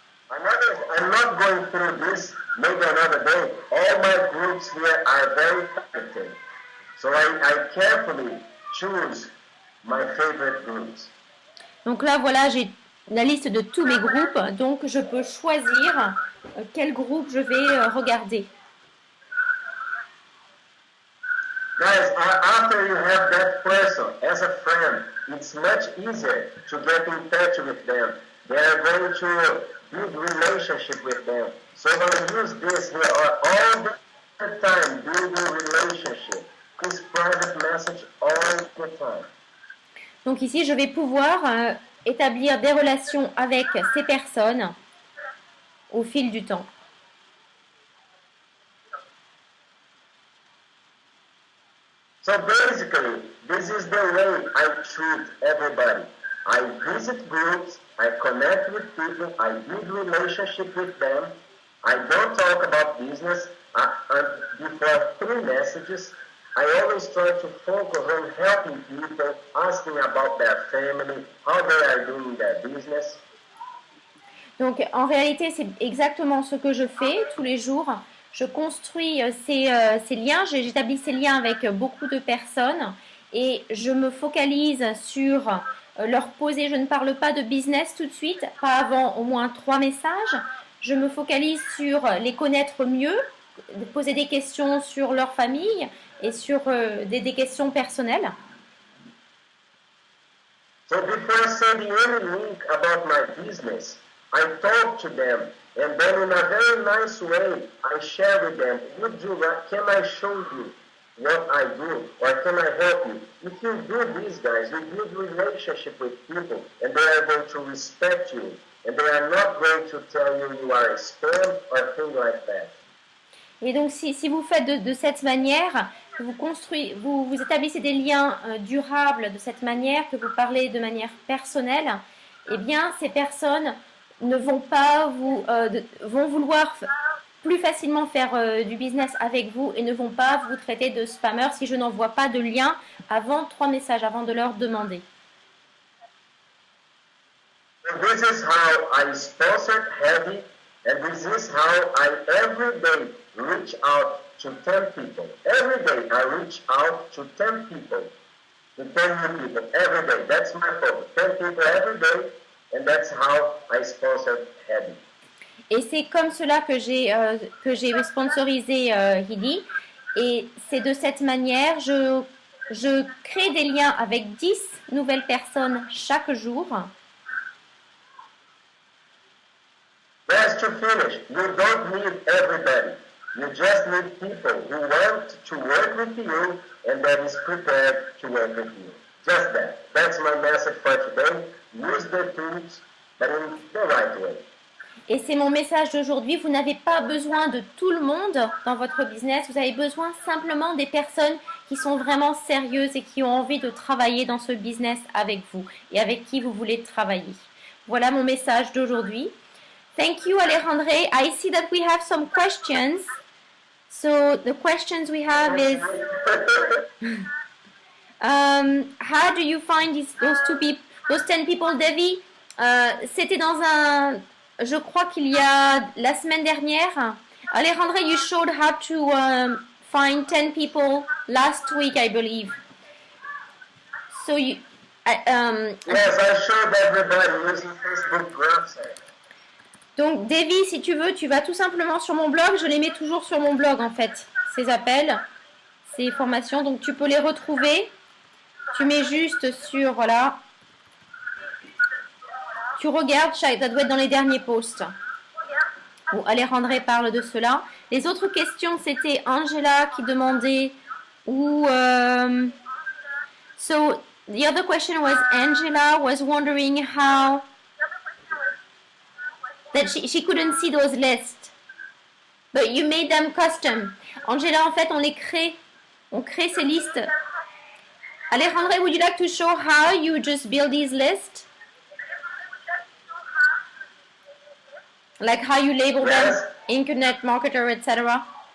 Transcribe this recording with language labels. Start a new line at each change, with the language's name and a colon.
English: I'm not going through this maybe another day. All my groups here are very targeted. So I carefully choose my favorite groups.
French: Donc là, voilà, j'ai la liste de tous mes groupes, donc je peux choisir quel groupe je vais regarder.
English: Guys, after you have that person as a friend, it's much easier to get in touch with them. They are going to build relationship with them. So I'm going to use this here all the time, building relationship. This private message all the time.
French: Donc ici, je vais pouvoir établir des relations avec ces personnes au fil du temps.
English: So basically, this is the way I treat everybody. I visit groups, I connect with people, I build relationship with them. I don't talk about business. Before 3 messages, I always try to focus on helping people, asking about their family, how they are doing their business.
French: Donc en réalité, c'est exactement ce que je fais tous les jours. Je construis ces liens, j'établis ces liens avec beaucoup de personnes et je me focalise sur leur poser, je ne parle pas de business tout de suite, pas avant au moins 3 messages. Je me focalise sur les connaître mieux, poser des questions sur leur famille et sur des questions personnelles.
English: So before sending any link about my business, I talk to them, and then in a very nice way, I share with them, can I show you what I do, or can I help you? If you do this, guys, you build relationship with people, and they are going to respect you, and they are not going to tell you you are a spam or thing like that.
French: Et donc, si vous faites de cette manière, vous établissez des liens durables de cette manière, que vous parlez de manière personnelle, eh bien, ces personnes ne vont pas vont vouloir plus facilement faire du business avec vous et ne vont pas vous traiter de spammer si je n'envoie pas de lien avant 3 messages, avant de leur demander.
English: This is how I sponsored Heavy, and this is how I every day reach out to 10 people. Every day I reach out to 10 people, to 10 new people, every day. That's my focus. 10 people every day. And that's how I sponsored Heavy.
French: Et c'est comme cela que j'ai sponsorisé Heady. Et c'est de cette manière, je crée des liens avec 10 nouvelles personnes chaque jour.
English: Just to finish, you don't need everybody. You just need people who want to work with you and that is prepared to work with you. Just that. That's my message for today. Use the tools, but in the right way.
French: Et c'est mon message d'aujourd'hui. Vous n'avez pas besoin de tout le monde dans votre business. Vous avez besoin simplement des personnes qui sont vraiment sérieuses et qui ont envie de travailler dans ce business avec vous et avec qui vous voulez travailler. Voilà mon message d'aujourd'hui.
English: Thank you, Alejandre. I see that we have some questions. So the questions we have is, how do you find those 10 people, Devi?
French: C'était dans je crois qu'il y a la semaine dernière.
English: Alejandro, you showed how to find 10 people last week, I believe. So you, yes, I showed everybody using Facebook groups.
French: Donc, Devi, si tu veux, tu vas tout simplement sur mon blog. Je les mets toujours sur mon blog, en fait, ces appels, ces formations. Donc, tu peux les retrouver. Tu mets juste sur, voilà. Tu regardes, ça doit être dans les derniers posts. Où Alejandro parle de cela. Les autres questions, c'était Angela qui demandait où...
English: So, the other question was Angela was wondering how... That she couldn't see those lists. But you made them custom.
French: Angela, en fait, on crée ces listes.
English: Alejandro, would you like to show how you just build these lists? Like how you label them, internet marketer, etc.